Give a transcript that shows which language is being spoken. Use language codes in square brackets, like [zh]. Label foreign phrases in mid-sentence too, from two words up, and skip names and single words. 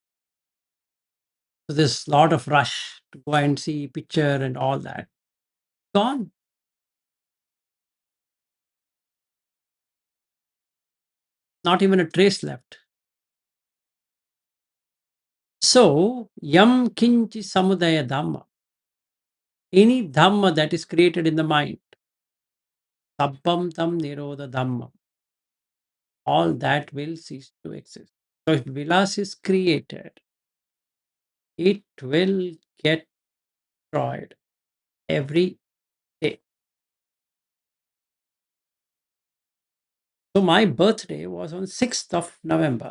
[en] So there's a lot of rush to go and see picture and all that. Gone. Not even a trace left. So, [pi] yam kinchi samudaya dhamma. [en] Any dhamma that is created in the mind, [pi] sabbam tam nirodha dhamma, [en] all that will cease to exist. So if vilas is created, it will get destroyed every day. So my birthday was on 6th of November.